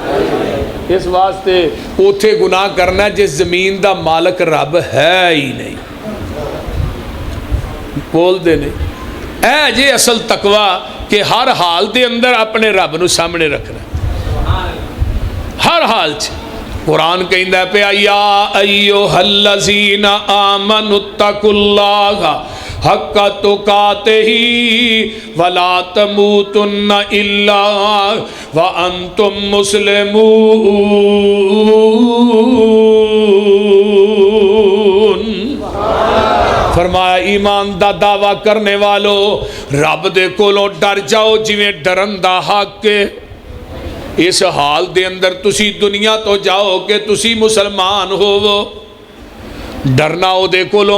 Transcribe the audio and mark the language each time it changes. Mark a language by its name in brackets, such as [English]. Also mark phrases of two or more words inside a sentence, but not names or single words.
[Punjabi] ਇਸ ਵਾਸਤੇ ਉੱਥੇ ਗੁਨਾਹ ਕਰਨਾ ਜਿਸ ਜ਼ਮੀਨ ਦਾ ਮਾਲਕ ਰੱਬ ਹੈ ਹੀ ਨਹੀਂ। ਬੋਲਤੇ ਨੇ ਐ ਜੇ ਅਸਲ ਤਕਵਾ ਕਿ ਹਰ ਹਾਲ ਦੇ ਅੰਦਰ ਅਪਣੇ ਰੱਬ ਨੂੰ ਸਾਹਮਣੇ ਰੱਖਣਾ, ਹਰ ਹਾਲ ਚ। ਕੁਰਾਨ ਕਹਿੰਦਾ ਪਿਆ [Arabic] يا أيها الذين آمنوا اتقوا الله حق تقاته ولا تموتن إلا وأنتم مسلمون. [Punjabi] ਫ਼ਰਮਾਇਆ ਈਮਾਨ ਦਾ ਦਾਅਵਾ ਕਰਨ ਵਾਲਿਓ ਰੱਬ ਦੇ ਕੋਲੋਂ ਡਰ ਜਾਓ ਜਿਵੇਂ ਡਰਨ ਦਾ ਹੱਕ ਹੈ। ਇਸ ਹਾਲ ਦੇ ਅੰਦਰ ਤੁਸੀਂ ਦੁਨੀਆ ਤੋਂ ਜਾਓ ਕਿ ਤੁਸੀਂ ਮੁਸਲਮਾਨ ਹੋਵੋ। ਡਰਨਾ ਉਹਦੇ ਕੋਲੋਂ।